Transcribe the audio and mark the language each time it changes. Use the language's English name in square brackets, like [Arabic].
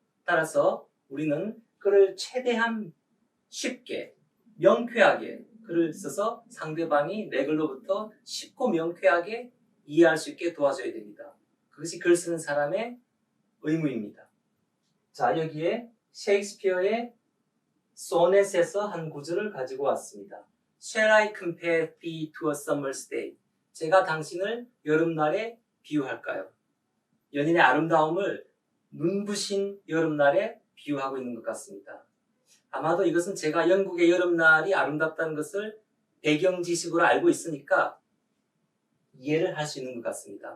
[Korean] 따라서 우리는 글을 최대한 쉽게 명쾌하게 글을 써서 상대방이 내 글로부터 쉽고 명쾌하게 이해할 수 있게 도와줘야 됩니다. 그것이 글 쓰는 사람의 의무입니다. 자, 여기에 셰익스피어의 소넷에서 한 구절을 가지고 왔습니다. [English] Shall I compare thee to a summer's day? [Korean] 제가 당신을 여름날에 비유할까요? 연인의 아름다움을 눈부신 여름날에 비유하고 있는 것 같습니다. 아마도 이것은 제가 영국의 여름날이 아름답다는 것을 배경 지식으로 알고 있으니까 이해를 할 수 있는 것 같습니다.